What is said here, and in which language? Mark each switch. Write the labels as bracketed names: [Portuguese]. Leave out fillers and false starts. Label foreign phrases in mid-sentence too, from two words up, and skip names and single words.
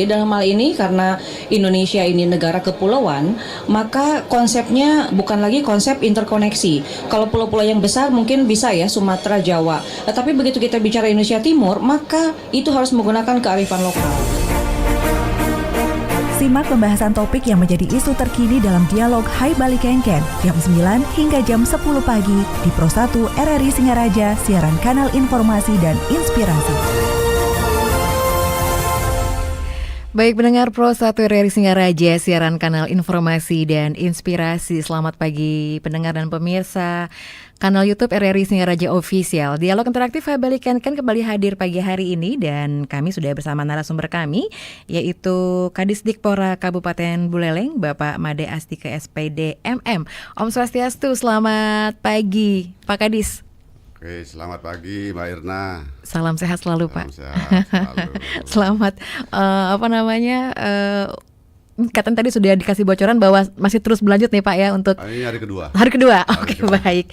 [Indonesian] Jadi dalam hal ini karena Indonesia ini negara kepulauan, maka konsepnya bukan lagi konsep interkoneksi. Kalau pulau-pulau yang besar mungkin bisa ya Sumatera, Jawa. Tetapi begitu kita bicara Indonesia Timur, maka itu harus menggunakan kearifan lokal. Simak pembahasan topik yang menjadi isu terkini dalam dialog Hai Bali Kengken jam 9 hingga jam 10 pagi di Pro 1 RRI Singaraja, siaran kanal informasi dan inspirasi. Baik pendengar Pro 1 RRI Singaraja, siaran kanal informasi dan inspirasi. Selamat pagi pendengar dan pemirsa kanal YouTube RRI Singaraja Official. Dialog interaktif Hai Bali Kengken kembali hadir pagi hari ini dan kami sudah bersama narasumber kami, yaitu Kadisdikpora Kabupaten Buleleng, Bapak Made Astika SPD MM. Om Swastiastu, selamat pagi Pak Kadis. Oke, selamat pagi Mbak Irna. Salam sehat selalu Pak. Sehat selalu. Selamat katanya tadi sudah dikasih bocoran bahwa masih terus berlanjut nih Pak ya untuk Ini hari kedua. Hari kedua. Oke, baik.